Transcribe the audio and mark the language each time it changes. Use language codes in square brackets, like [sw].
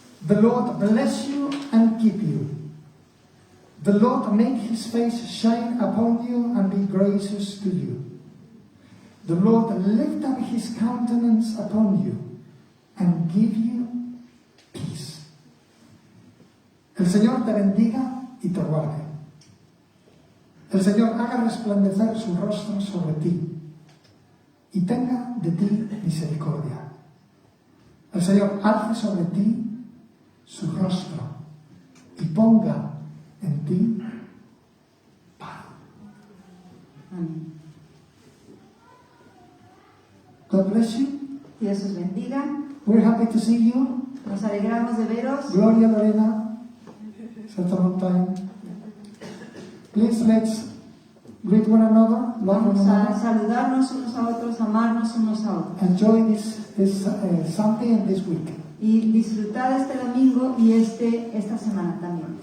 [en] The Lord bless you and keep you. The Lord make his face shine upon you and be gracious to you. The Lord lift up his countenance upon you and give you peace. [es] El Señor te bendiga y te guarde. El Señor haga resplandecer su rostro sobre ti y tenga de ti misericordia. El Señor alce sobre ti su rostro y ponga en ti paz. Amén. [en] God bless you. [es] Dios os bendiga. [en] We're happy to see you. [es] Nos alegramos de veros. [en] Gloria Lorena. Such a long time. Please let's greet one another, love one [es] Vamos a [en] another. [es] saludarnos unos a otros, amarnos unos a otros. [en] Enjoy this Sunday and this week. [es] Y disfrutad este domingo y esta semana también.